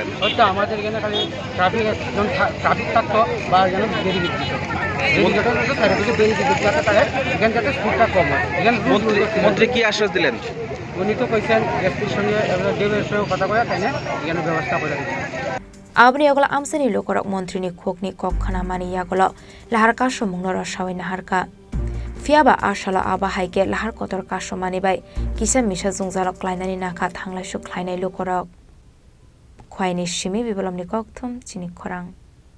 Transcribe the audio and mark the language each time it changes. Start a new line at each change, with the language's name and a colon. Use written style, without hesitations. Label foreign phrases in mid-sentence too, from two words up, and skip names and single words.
Bangla: হয়তো আমাদের এখানে খালি ট্রাফিক থাকতো বা যেন ব্যারিকেড দিত এখানে যাতে স্পিডটা কম হয় এখানে মন্ত্রী কি আশ্বাস দিলেন উনি তো কইছেন এসপির সঙ্গে ডিএমের সঙ্গে কথা কয়ে তাই না এখানে ব্যবস্থা করে দিচ্ছেন
Kok Borok: abni ogola amseni lokorok montrini khokni kokkhana mani yagola lahar kaso mungno rosawai naharka fiaba ashala abahaike lahar kotor kaso mani bai kisa misa jungjalok klainani nakha thanglai su khlainai lokorok khwaini simi bibalomni kokthum chini khorang